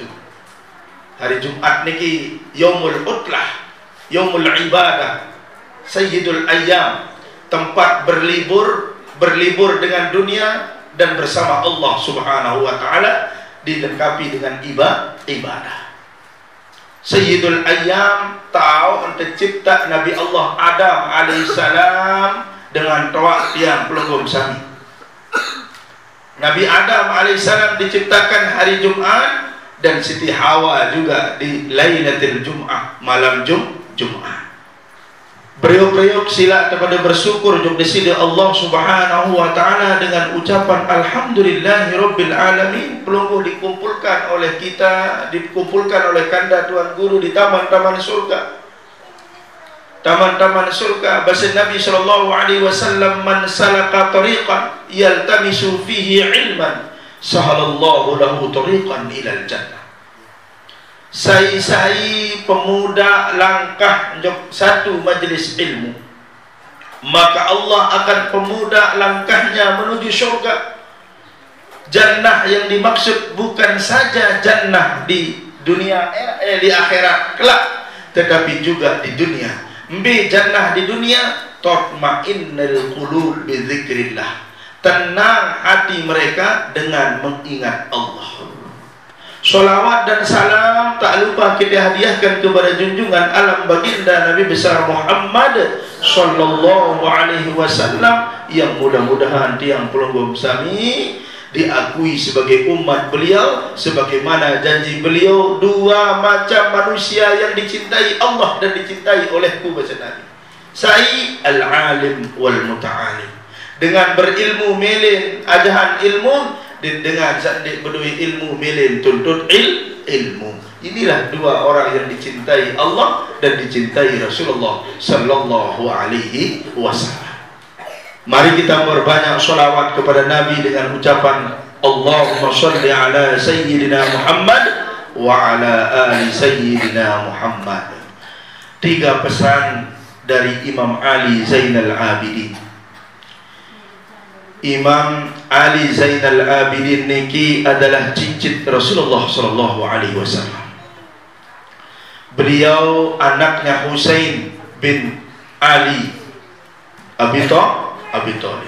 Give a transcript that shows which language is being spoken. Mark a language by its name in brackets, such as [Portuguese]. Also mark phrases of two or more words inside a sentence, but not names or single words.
[Arabic] Hari Jumat niki يوم العطلة، يوم العبادة، سيد الأيام. [Indonesian] tempat berlibur dengan dunia dan bersama Allah [Arabic] سبحانه وتعالى, [Indonesian] dilengkapi dengan ibadah. [Arabic] سيد الأيام [Indonesian] tahu tercipta Nabi Allah Adam alaihissalam dengan toak [Sasak] tiang pelunggum sami. [Indonesian] Nabi Adam alaihissalam diciptakan hari Jumat, dan Siti Hawa juga di [Arabic] ليلة الجمعة, [Indonesian] malam Jumat. Beriuk-beriuk sila kepada bersyukur juga disini Allah [Arabic] سبحانه وتعالى [Indonesian] dengan ucapan [Arabic] الحمد لله رب العالمين. [Indonesian] Pelungguh dikumpulkan oleh kita, dikumpulkan oleh kanda Tuan Guru di taman-taman surga. Taman-taman surga. Bahasa Nabi [Arabic] صلى الله عليه وسلم، من سلك طريقا يلتمس فيه علما سهل الله له طريقا إلى الجنة. [Indonesian] Sai-sai pemuda langkah satu majlis ilmu, maka Allah akan pemuda langkahnya menuju syurga. Jannah yang dimaksud bukan saja jannah di dunia, di akhirat kelak, tetapi juga di dunia. [Arabic] Jannah [Indonesian] di dunia, [Arabic] تطمئن القلوب بذكر الله. [Indonesian] Tenang hati mereka dengan mengingat Allah. Salawat dan salam tak lupa kita hadiahkan kepada junjungan alam baginda Nabi besar Muhammad [Arabic] صلى الله عليه وسلم, [Indonesian] yang mudah-mudahan [Sasak] tiang pelungguh sami [Indonesian] diakui sebagai umat beliau, sebagaimana janji beliau, dua macam manusia yang dicintai Allah dan dicintai olehku, bahasa Nabi. [Sasak] Sai [Arabic] العالم والمتعلم, [Sasak] dengan berilmu melin ajahan ilmu, dengan sandik berdui ilmu melin tuntut ilmu. [Indonesian] Inilah dua orang yang dicintai Allah dan dicintai Rasulullah [Arabic] صلى الله عليه وسلم. [Indonesian] Mari kita berbanyak sholawat kepada Nabi dengan ucapan [Arabic] اللهم صل على سيدنا محمد وعلى آل سيدنا محمد. [Indonesian] 3 pesan dari Imam Ali Zainal Abidin. Imam Ali Zainal Abidin niki adalah cicit Rasulullah [Arabic] صلى الله عليه وسلم. [Indonesian] Beliau anaknya Husain bin Ali Abi Thalib.